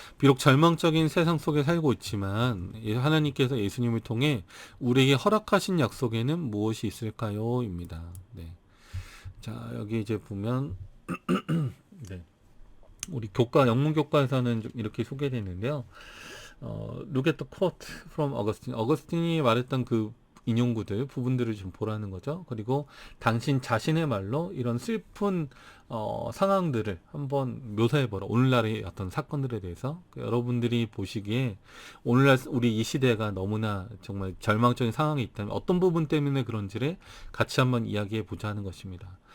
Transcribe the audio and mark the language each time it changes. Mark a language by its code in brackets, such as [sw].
[ko] 비록 절망적인 세상 속에 살고 있지만 하나님께서 예수님을 통해 우리에게 허락하신 약속에는 무엇이 있을까요? 입니다. 네. 자, 여기 이제 보면 네. 우리 교과 영문 교과에서는 좀 이렇게 소개되는데요. [en] Look at the quote from Augustine. [ko] 어거스틴이 말했던 그 인용구들 부분들을 좀 보라는 거죠. 그리고 당신 자신의 말로 이런 슬픈 상황들을 한번 묘사해보라. 오늘날의 어떤 사건들에 대해서 여러분들이 보시기에 오늘날 우리 이 시대가 너무나 정말 절망적인 상황이 있다면 어떤 부분 때문에 그런지를 같이 한번 이야기해보자 하는 것입니다.